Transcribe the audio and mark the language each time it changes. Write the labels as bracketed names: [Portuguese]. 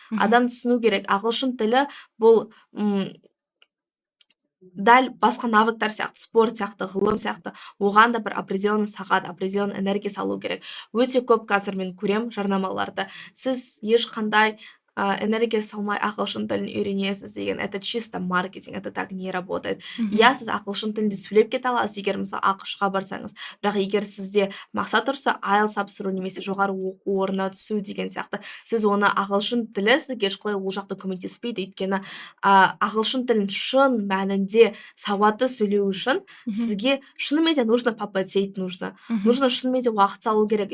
[Kazakh] Адам түсіну керек, ағылшын тілі бұл дәл басқа навыктар сияқты, спорт сияқты, ғылым сияқты, оған да бір определенный сағат, определенный энергия салу керек. Өте көп қазір мен көрем жарнамаларда: сіз ешқандай энергия салмай ағылшын тілін үйренесіз деген. [Russian] Это чисто маркетинг, это так не работает. [Kazakh] Иә, сіз ағылшын тілінде сөйлеп кете аласыз, егер мысалы ақш-ға барсаңыз. Бірақ егер сізде мақсат тұрса, IELTS тапсыру немесе жоғары оқу орнына түсу деген сияқты, сіз оны ағылшын тілі сізге ешқалай ол жақта көмектеспейді. Өйткені ағылшын тілін шын мәнінде сауатты сөйлеу үшін сізге шынымен де [Russian] нужно попотеть, нужно [Kazakh] шынымен де уақыт салу керек.